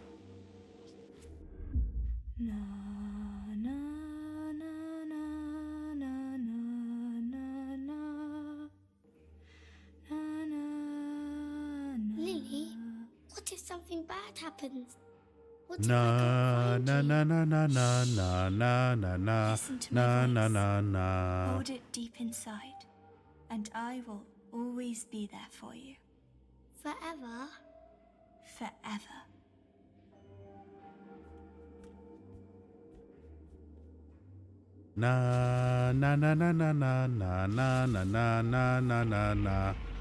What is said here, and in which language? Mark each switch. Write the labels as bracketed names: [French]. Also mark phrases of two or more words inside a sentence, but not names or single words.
[English] Na, na, na, na, na, na, na, na. Lily, what if something bad happens? What if Na I na can't find na you? na na na na na na Listen to na my na voice. na na. Hold it deep inside, and I will always be there for you. Forever? Forever. Na na na na na na na na na na na na na na.